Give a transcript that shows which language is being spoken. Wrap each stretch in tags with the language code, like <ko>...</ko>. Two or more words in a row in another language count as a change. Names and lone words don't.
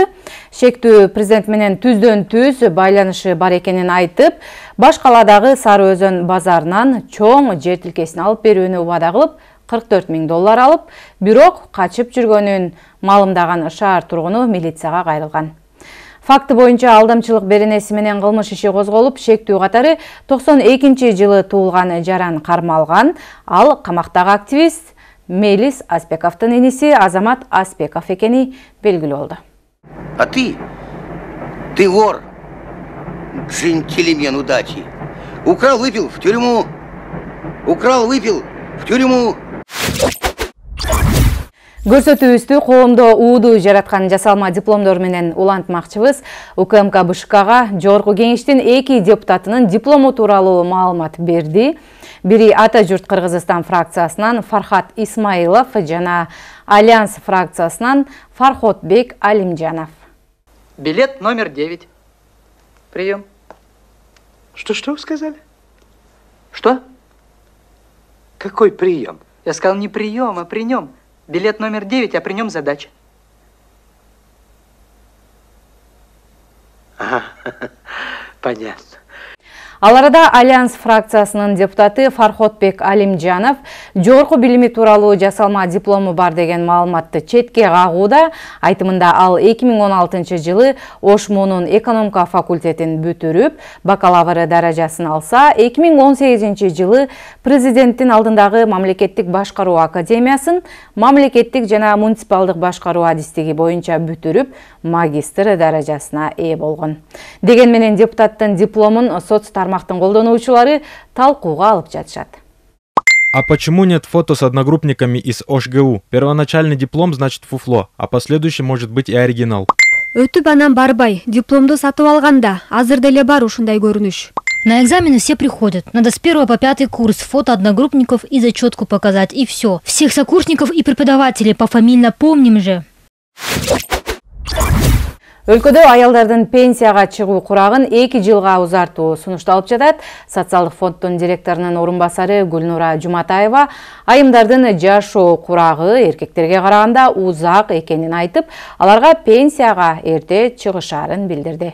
<ky>Шектүү президент менен түздөн-түз байланышы бар экенин айтып, баш каладагы Сары Өзөн базарынан чоң жер тилкесин алып берүүнү убада кылып, $44.000 алып, бирок качып жүргөнүн маалымдаган шаар тургуну милицияга кайрылган. Факты боюнча алдамчылык беренеси менен кылмыш иши козголуп, шектүү катары 92-жылы туулган жаран кармалган. Ал камактагы активист Мелис Аспековдун иниси Азамат Аспеков экени белгилүү болду.</ky> <ru>А ты вор, джентльмен удачи. Украл, выпил в тюрьму. Украл, выпил в тюрьму.</ru> <ky>Көрсөтүүбүздү коомдо ууду жараткан жасалма дипломдор менен улантмакчыбыз. УКМК БШКга Жогорку Кеңештин 2 депутатынын диплому тууралуу маалымат берди. Бири Ата журт Кыргызстан фракциясынан Фархат Исмаилов жана Альянс фракциясынан Фархотбек Алимжанов.</ky> <ru>Билет номер 9. Прием. Что вы сказали? Что? Какой прием? Я сказал не прием, а при нем. Билет номер 9, а при нем задача. Ага, понятно.</ru> <ky>Ал арада Альянс фракциясынын депутаты Фархотбек Алимжанов жогорку билими тууралуу жасалма диплому бар деген маалыматты четке кагууда. Айтымында ал 2016-жылы Ошмунун экономика факультетин бүтүрүп, бакалавры даражасын алса, 2018-жылы президенттин алдындагы мамлекеттик башкаруу академиясын мамлекеттик жана муниципалдык башкаруу адистиги боюнча бүтүрүп, магистр даражасына ээ болгон. Деген менен депутаттын дипломун соц тармактын колдонуучулары талкууга алып жатышат.</ky> <ru>А почему нет фото с одногруппниками из ОШГУ? Первоначальный диплом значит фуфло, а последующий может быть и оригинал.</ru> <ky>Өтүп анан барбай, дипломду сатып алганда, азыр деле бар ушундай көрүнүш.</ky> <ru>На экзамены все приходят. Надо с 1 по 5 курс фото одногруппников и зачетку показать, и все. Всех сокурсников и преподавателей пофамильно помним же.</ru> <ky>Өлкөдө аялдардын пенсияга чыгуу курагын 2 жылга узартуу сунушталып жатат. Социалдык фонддун директорунун орун басары Гүлнура Жуматаева айымдардын жашоо курагы эркектерге караганда узак экенин айтып, аларга пенсияга эрте чыгышаарын билдирди.</ky>